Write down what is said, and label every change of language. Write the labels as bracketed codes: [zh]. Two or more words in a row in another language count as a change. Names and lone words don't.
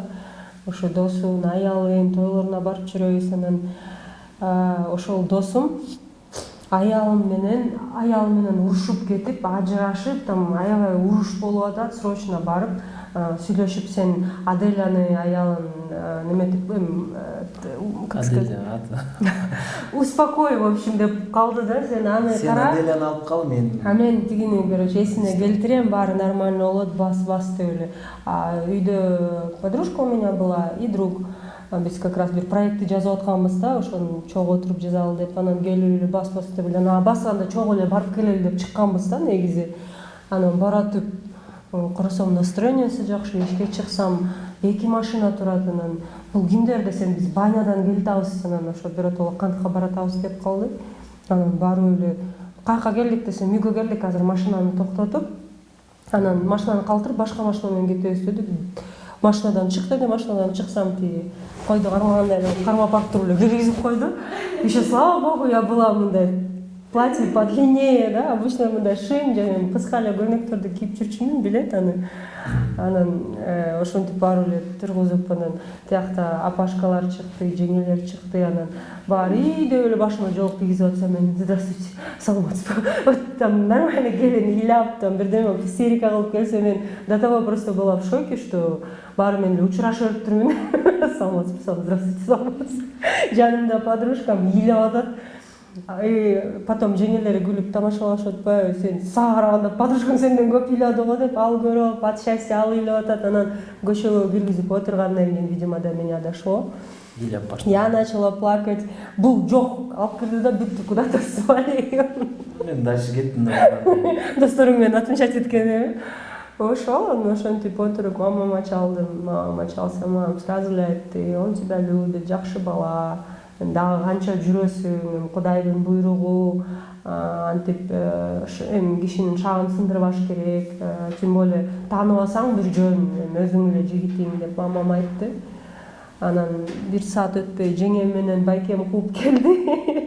[ky] Ошо досунун аялы тойлоруна барып жүрөбүз. Анан ошол досум аялы менен урушуп кетип, ажырашып, там аябай уруш болуп атат, срочно барып сүйлөшүп, сен Аделяны аялын неметип, [ru] как сказать, успокой, в общем, [ky] деп калды да, сен аны кара. Сен Аделяны алып кал, мен. Мен тигини, короче, эсине келтирем, баары нормально болот, бас деп эле. [ru] Үйдө подружка у меня была и друг. [ky] Биз [ru] как раз [ky] бир проектти жазып атканбыз да, ошону чогуу отуруп жазалы деп, анан келип эле бас деп эле, басканда чогуу эле барып келели деп чыкканбыз да негизи. Анан баратып карасам, настроениясы жакшы, ишке чыксам 2 машина турат. Анан бул кимдер десем, биз банядан келатабыз, анан ошо биротоло кантка баратабыз деп калды. Анан барып эле каяка келдик десем, үйгө келдик, азыр машинаны токтотуп, анан машинаны калтырып башка машина менен кетебиз дедик. Машинадан чык деди, машинадан чыксам, тиги койду кармагандай кармап алып туруп эле киргизип койду. [ru] Еще слава богу, я была [ky] мындай [ru] платье подлиннее, [ky] да, обычно мындай шим жана кыска эле көйнөктөрдү кийип жүрчүмүн, билет аны. Анан ошентип барып эле тургузуп, анан тиякта апашкалар чыкты, жеңелер чыкты, анан баары деп эле башыма жоолук тийгизип атса, мен здравствуйте, саламатсызбы. [ru] Вот там нормально [ky] келин ыйлап, там бирдеме истерика кылып келсе, мен [ru] до того просто была в шоке, что [ky] баары менен эле учурашып өтүптүрмүн. Саламатсызбы, здравствуйте, саламатсызбы. Жанымда подружкам ыйлап атат. Потом жеңелери күлүп тамашалашып атпайбы, сен сага караганда подружкаң сенден көп ыйлады го деп, ал көрүп, [ru] от счастья [ky] ал ыйлап атат. Анан көчөгө киргизип отургандан кийин, [ru] видимо, до меня дошло. Я начала плакать. [ky] Бул жок, алып кирди да бүттү, [ru] куда-то свалил. [ky] Мен дальше кеттим да. Досторуң менен отмечать эткени. Ошол, ошентип отуруп, мамама чалдым, мамама чалсам, мамам сразу эле айтты, [ru] он тебя любит, [ky] жакшы бала. Дагы канча жүрөсүң, Кудайдын буйругу, антип эми кишинин шагын сындырбаш керек, [ru] тем более [ky] таанып алсаң бир жөн, өзүң эле жигитиң деп мамам айтты. Анан бир саат өтпөй жеңем менен байкем кууп келди.